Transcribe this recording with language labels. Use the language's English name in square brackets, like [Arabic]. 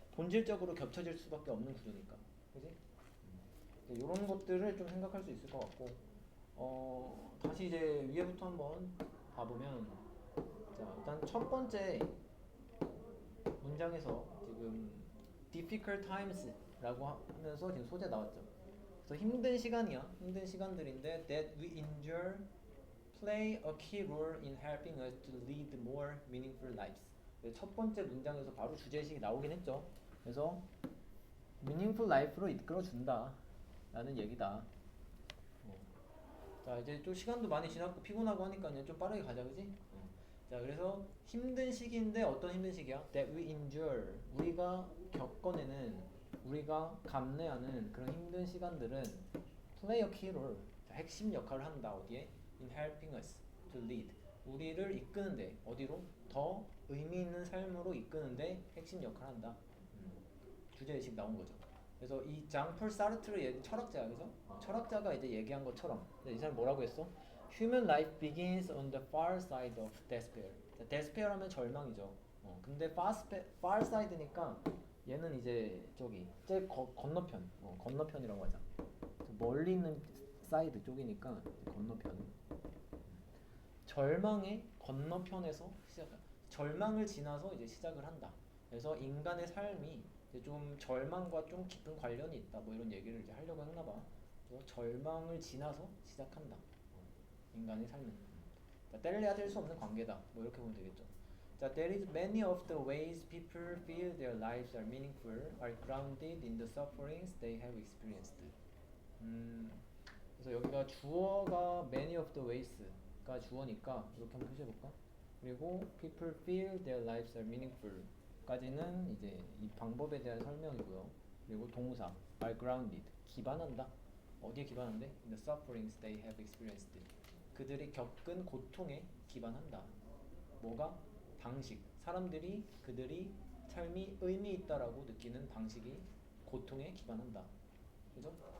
[Korean] 본질적으로 겹쳐질 수밖에 없는 구조니까, 그지? 이런 것들을 좀 생각할 수 있을 것 같고, 다시 이제 위에부터 한번 봐보면, 자 일단 첫 번째 문장에서 지금 [English] difficult times [Korean] 라고 하면서 지금 소재 나왔죠. 그래서 힘든 시간이야. 힘든 시간들인데 [English] that we endure play a key role in helping us to lead more meaningful lives. [Korean] 첫 번째 문장에서 바로 주제의식이 나오긴 했죠. 그래서 meaningful life로 이끌어 준다 라는 얘기다. 자 이제 좀 시간도 많이 지났고 피곤하고 하니까 이제 좀 빠르게 가자, 그지? 자 그래서 힘든 시기인데 어떤 힘든 시기야? [English] That we endure, [Korean] 우리가 겪어내는, 우리가 감내하는 그런 힘든 시간들은 [English] play a key role, [Korean] 핵심 역할을 한다. 어디에? [English] In helping us to lead, [Korean] 우리를 이끄는데 어디로? 더 의미 있는 삶으로 이끄는데 핵심 역할을 한다. 주제의식 나온 거죠. 그래서 이 장폴 사르트르 철학자야, 그죠? 철학자가 이제 얘기한 것처럼 이 사람 뭐라고 했어? [English] Human life begins on the far side of despair. despair [Korean] 하면 절망이죠. 근데 far side니까 얘는 이제 저기 건너편, 건너편이라고 하자. 멀리 있는 사이드 쪽이니까 건너편. 절망의 건너편에서 절망을 지나서 이제 시작을 한다. 그래서 인간의 삶이 이제 좀 절망과 좀 깊은 관련이 있다. 뭐 이런 얘기를 이제 하려고 했나 봐. 그래서 절망을 지나서 시작한다. 인간의 삶은. 자, 뗄래야 뗄 수 없는 관계다. 뭐 이렇게 보면 되겠죠. [English] 자, there is many of the ways people feel their lives are meaningful are grounded in the sufferings they have experienced. [Korean] 그래서 여기가 주어가 [English] many of the ways [Korean] 가 주어니까 이렇게 한번 표시해볼까? 그리고 [English] people feel their lives are meaningful [Korean] 까지는 이제 이 방법에 대한 설명이고요. 그리고 동사 are grounded, 기반한다. 어디에 기반한대? [English] In the sufferings they have experienced. [Korean] 그들이 겪은 고통에 기반한다. 뭐가? 방식. 사람들이 그들이 삶이 의미 있다라고 느끼는 방식이 고통에 기반한다. 그죠?